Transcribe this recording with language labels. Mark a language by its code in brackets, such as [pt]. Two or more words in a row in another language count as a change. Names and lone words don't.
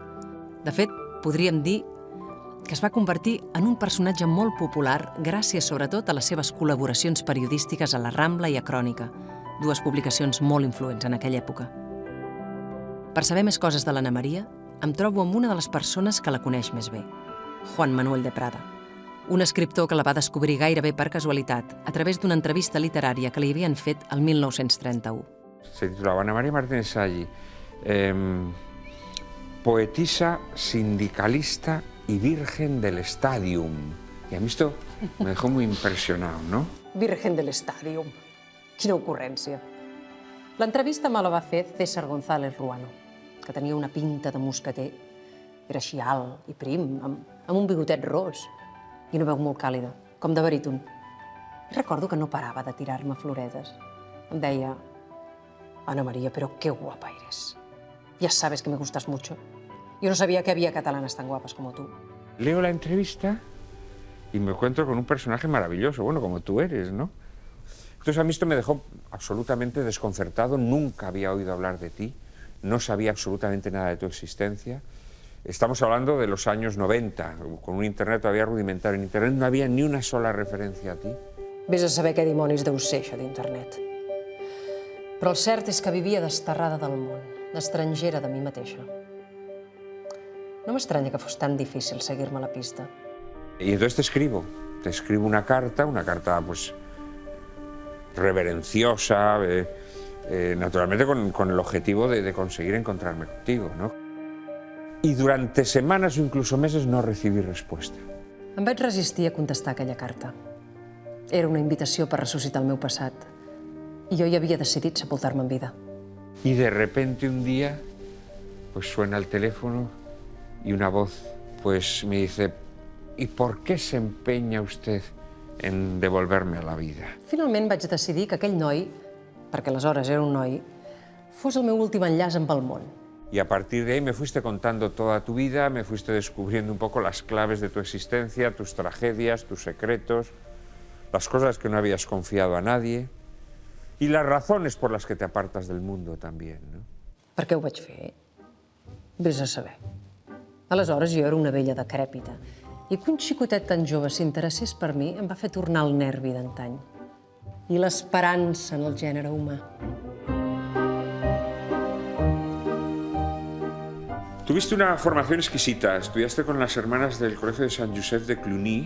[ca] De fet, podríem dir que es va convertir en un personatge molt popular gràcies sobretot a les seves col·laboracions periodístiques a La Rambla i a Crònica, dues publicacions molt influents en aquella època. Per saber més coses de l'Anna Maria, em trobo amb una de les persones que la coneix més bé, Juan Manuel de Prada, un escriptor que la va descobrir gairebé per casualitat a través d'una entrevista literària que li havien fet el 1931. [es] Se titulaba Ana María Martínez Sagi, poetisa, sindicalista y virgen del Stadium. Y a mí esto me dejó muy impresionado, ¿no? [ca] Virgen del Stadium. Quina ocurrència. L'entrevista me la va fer César González Ruano, que tenia una pinta de mosqueter. Era així alt i prim, amb un bigotet ros i una veu molt càlida, com de baríton. I recordo que no parava de tirar-me floretes. Em deia: [es] Ana María, pero qué guapa eres. Ya sabes que me gustas mucho. Yo no sabía que había catalanas tan guapas como tú. Leo la entrevista y me encuentro con un personaje maravilloso, bueno, como tú eres, ¿no? Entonces a mí esto me dejó absolutamente desconcertado, nunca había oído hablar de ti, no sabía absolutamente nada de tu existencia. Estamos hablando de los años 90, con un internet todavía rudimentario. En internet no había ni una sola referència a ti. [ca] Vés a saber què dimonis deu ser, això d'internet. Però el cert és que vivia desterrada del món, estrangera de mi mateixa. No m'estranya que fos tan difícil seguir-me la pista. [es] Y entonces te escribo una carta pues reverenciosa, naturalmente con el objetivo de conseguir encontrarme contigo, ¿no? Y durante semanas o incluso meses no recibí respuesta. [ca] Em vaig resistir a contestar aquella carta. Era una invitació per ressuscitar el meu passat. I jo hi havia decidit sepultar-me en vida. [es] Y de repente un día, pues suena el teléfono y una voz pues me dice: ¿y por qué se empeña usted en devolverme a la vida? [ca] Finalment vaig decidir que aquell noi, perquè aleshores era un noi, fos el meu últim enllaç amb el món. [es] Y a partir de ahí me fuiste contando toda tu vida, me fuiste descubriendo un poco las claves de tu existencia, tus tragedias, tus secretos, las cosas que no habías confiado a nadie y las razones por las que te apartas del mundo también, ¿no? [ca] Per què ho vaig fer? Vés a saber. Aleshores jo era una vella decrèpita i que un xicotet tan jove s'interessés per mi em va fer tornar el nervi d'antany i l'esperança en el gènere humà. [es] Tuviste una formación exquisita, estudiaste con las hermanas del Colegio de San Josep de Cluny.